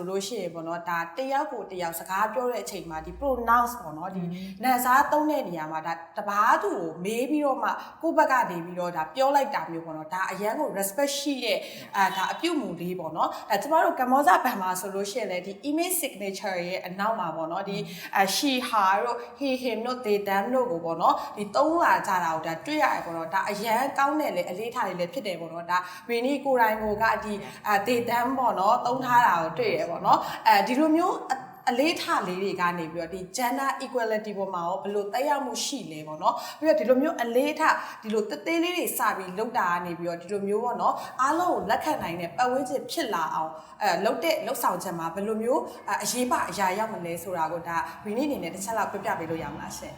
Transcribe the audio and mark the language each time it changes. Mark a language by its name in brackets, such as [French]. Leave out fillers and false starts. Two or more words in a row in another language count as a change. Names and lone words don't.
[Burmese] လို့ရှိရင်ပေါ့နော်ဒါတယောက်ကိုတယောက်စကားပြောတဲ့အချိန်မှာဒီ pronounce ပေါ့နော်ဒီနာမ်စားသုံးတဲ့နေရာမှာဒါတပားသူကိုမေးပြီးတော့မှကိုယ့်ဘက်ကနေပြီးတော့ဒါပြောလိုက်တာမျိုးပေါ့နော်ဒါအရန်ကို respect ရှိတဲ့ဒါ အပြုတ်မှုလေးပေါ့နော်ကျမတို့ကမ္ဘောဇဘန်မှာဆိုလို့ရှိရင်လည်းဒီ [English] image signature [Burmese] ရဲ့အနောက်မှာပေါ့နော်ဒီ [English] she her [Burmese] တို့ [English] he him [Burmese] တို့ [English] they them [Burmese] တို့ကိုပေါ့နော်ဒီသုံးလာ ကြတာကိုဒါတွေ့ရတယ်ပေါ့နော်ဒါအရန်ကောင်းတယ်လေအလေးထားတယ်လေဖြစ်တယ်ပေါ့နော်ဒါ Renee ကိုယ်တိုင်ကိုကဒီဒေတန်းပေါ့နော်သုံးထားတာကိုတွေ့ရပေါ့နော်ဒီလိုမျိုးအလေးထားလေးတွေကနေပြီးတော့ဒီ [English] gender equality [Burmese] ပေါ်မှာရောဘယ်လိုတက်ရောက်မှုရှိလဲပေါ့နော်ပြီးတော့ဒီလိုမျိုးအလေးထားဒီလိုသေးသေးလေးတွေစပြီးလောက်တာကနေပြီးတော့ဒီလိုမျိုးပေါ့နော်အားလုံးကိုလက်ခံနိုင်တဲ့ပတ်ဝန်းကျင်ဖြစ်လာအောင်လောက်ဆောင်ချက်မှာဘယ်လိုမျိုးအရေးပါအရာရောက်မလဲဆိုတာကိုဒါ Renee အနေနဲ့တစ်ချက်လောက်ပြပေးလို့ရမလားရှင်